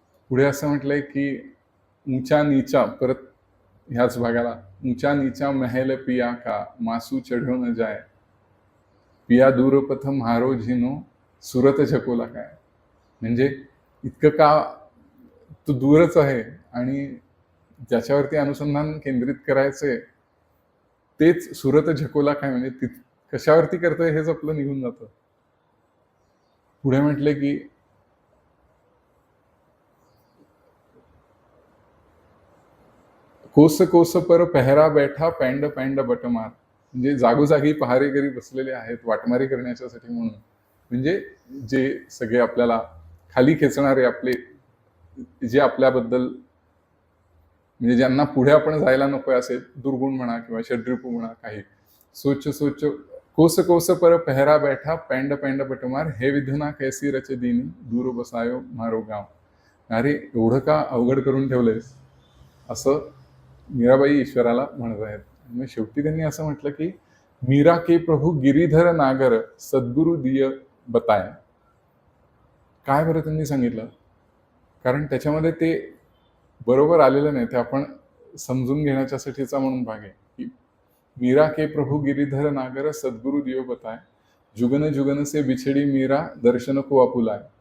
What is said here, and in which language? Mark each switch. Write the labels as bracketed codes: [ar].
[mr] पुढे असं म्हटलंय की [hi] ऊंचा नीचा, [mr] परत ह्याच भागाला, [hi] ऊंचा नीचा महल पिया का मासू चढो न जाय, पिया दूरपथ म्हारो झिनो सुरत झकोला काय. [mr] म्हणजे इतकं का तो दूरच आहे आणि ज्याच्यावरती अनुसंधान केंद्रित करायचंय तेच [hi] सुरत झकोला काय, [mr] म्हणजे कशावरती करतोय हेच आपलं निघून जातं. पुढे म्हटले की [hi] कोस कोस पर पहरा बैठा पैंड पैंड बटमार. [mr] म्हणजे जागोजागी पहारेकरी बसलेले आहेत वाटमारी करण्याच्यासाठी म्हणून. म्हणजे जे सगळे आपल्याला खाली खेचणारे, आपले जे आपल्याबद्दल, म्हणजे ज्यांना पुढे आपण जायला नको असे दुर्गुण म्हणा किंवा षड्रिपू म्हणा काही. [hi] सोच सोच कोस कोस पर पहरा बैठा पैंड पैंड बटमार, हे विधना कैसी रच दिनी दूर बसायो मारो गाव. [mr] अरे एवढं का अवघड करून ठेवलंयस, असं मीराबाई ईश्वराला म्हणत आहेत. आणि शेवटी त्यांनी असं म्हटलं की [hi] मीरा के प्रभू गिरीधर नागर सद्गुरु दिय बताय. [mr] काय बरं त्यांनी सांगितलं, कारण त्याच्यामध्ये ते बरोबर आलेलं नाही, ते आपण समजून घेण्याच्यासाठीचा म्हणून भाग आहे की [hi] मीरा के प्रभू गिरीधर नागर सद्गुरु दियो बताय, जुगन जुगन से बिछडी मीरा दर्शन को आपुलाय.